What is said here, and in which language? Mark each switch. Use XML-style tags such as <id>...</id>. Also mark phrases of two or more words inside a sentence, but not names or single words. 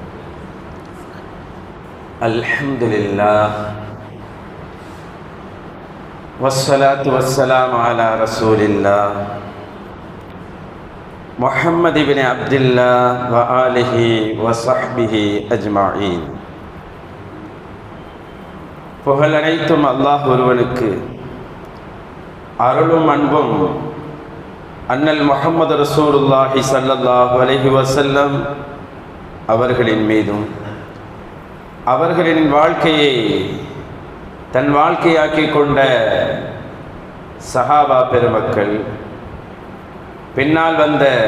<ar>الحمد لله والصلاة والسلام على رسول الله محمد بن عبد الله وآله وصحبه أجمعين.</ar> <ta>புகழ் அனைத்தும் அல்லாஹ் ஒருவனுக்கு, அருளும் அன்பும் அன்னல் முஹம்மது</ta> <ar>رسول الله صلى الله عليه وسلم</ar> <ta>அவர்களின் மீதும், அவர்களின் வாழ்க்கையை தன் வாழ்க்கையாக்கி கொண்ட சஹாபா பெருமக்கள், பின்னால் வந்த</ta>